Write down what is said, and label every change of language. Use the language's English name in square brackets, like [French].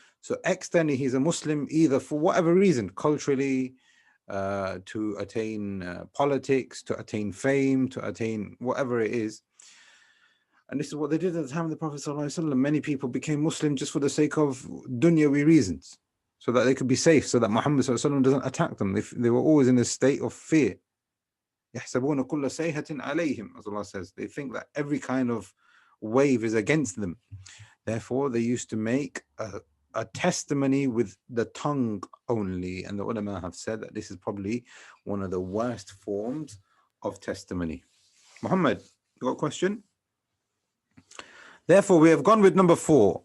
[English] So externally he's a Muslim either for whatever reason, culturally, to attain politics, to attain fame, to attain whatever it is. And this is what they did at the time of the Prophet ﷺ. Many people became Muslim just for the sake of dunyawi reasons, so that they could be safe, so that Muhammad ﷺ doesn't attack them. They were always in a state of fear. [Arabic] يَحْسَبُونَ كُلَّ سَيْحَةٍ عَلَيْهِمْ, [English] as Allah says. They think that every kind of wave is against them. Therefore, they used to make a testimony with the tongue only. And the ulama have said that this is probably one of the worst forms of testimony. Muhammad, you got a question? Therefore, we have gone with number 4.